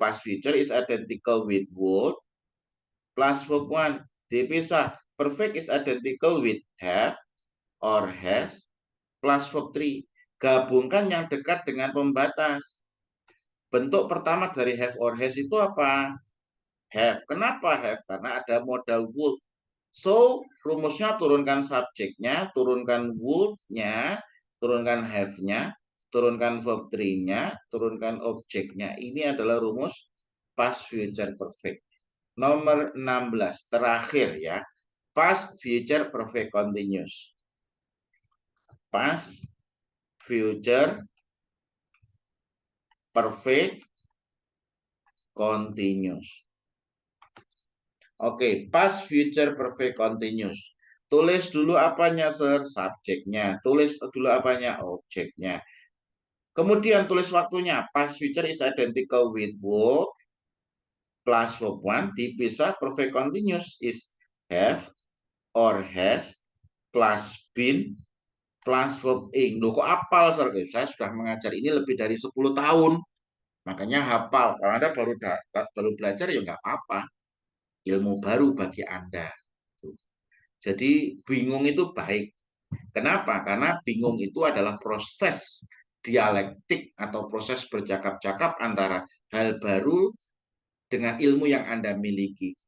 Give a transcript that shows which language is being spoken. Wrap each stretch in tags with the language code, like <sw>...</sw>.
<en>Past future is identical with would plus verb one.</en> <id>Dipisah.</id> <en>Perfect is identical with have or has plus verb three.</en> <id>Gabungkan yang dekat dengan pembatas. Bentuk pertama dari have or has itu apa? Have. Kenapa have? Karena ada modal would. So, rumusnya turunkan subjeknya, turunkan would-nya, turunkan have-nya, turunkan verb 3-nya, turunkan objeknya. Ini adalah rumus past future perfect. Nomor 16, terakhir ya.</id> <en>Past future perfect continuous. Past future perfect continuous. Oke, past future perfect continuous.</en> <id>Tulis dulu apanya, Sir? Subjeknya. Tulis dulu apanya? Objeknya. Kemudian tulis waktunya.</id> <en>Past future is identical with would plus verb one</en> <id>dipisah</id> <en>perfect continuous is have or has plus been plus verb ing.</en> <id>Loh, kok hafal, Sir? Saya sudah mengajar ini lebih dari 10 tahun. Makanya hafal. Kalau Anda baru belajar ya nggak apa-apa. Ilmu baru bagi Anda. Jadi bingung itu baik. Kenapa? Karena bingung itu adalah proses dialektik atau proses bercakap-cakap antara hal baru dengan ilmu yang Anda miliki.</id>